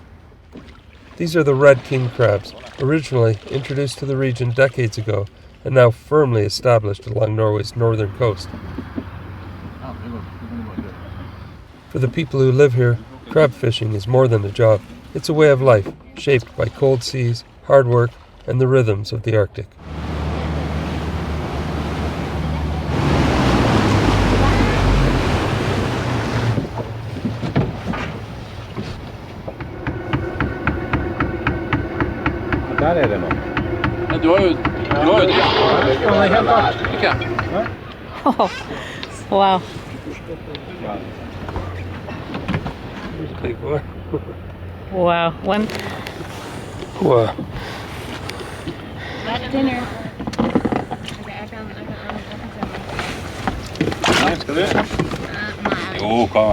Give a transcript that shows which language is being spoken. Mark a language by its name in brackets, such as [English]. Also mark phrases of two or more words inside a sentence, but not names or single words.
[English] These are the red king crabs, originally introduced to the region decades ago and now firmly established along Norway's northern coast. For the people who live here, crab fishing is more than a job. It's a way of life, shaped by cold seas, hard work, and the rhythms of the Arctic. [Norwegian] Der er det nå. Ja, du har jo det. Ikke? [English] Oh, wow. Big boy. Wow. One Wow. dinner. [Norwegian] Skal du? Jo, hva?